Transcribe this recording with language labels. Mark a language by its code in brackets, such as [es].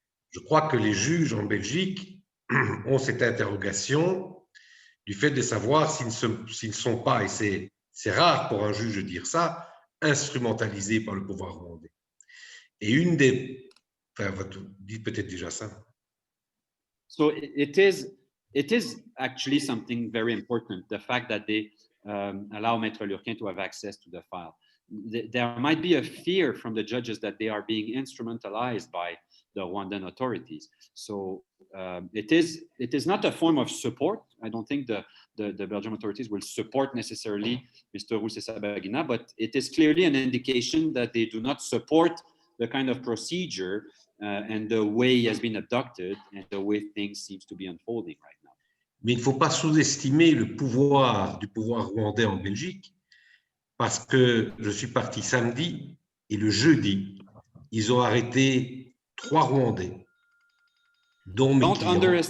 [fr] Je crois que les juges en Belgique ont cette interrogation du fait de savoir s'ils ne sont pas, et c'est rare pour un juge de dire ça, instrumentalisés par le pouvoir rwandais. Et une des... Enfin, dites peut-être déjà ça. [en] So it is actually something very important, the fact that they allow Maître Lurquin to have access to the file. There might be a fear from the judges that they are being instrumentalized by the Rwandan authorities. So it is not a form of support. I don't think the Belgian authorities will support necessarily Mr. Rusesabagina, but it is clearly an indication that they do not support the kind of procedure and the way it has been adopted and the way things seems to be unfolding right now. [fr] Mais il ne faut pas sous-estimer le pouvoir du pouvoir rwandais en Belgique, parce que je suis parti samedi et le jeudi, ils ont arrêté 3 Rwandais, dont mes clients.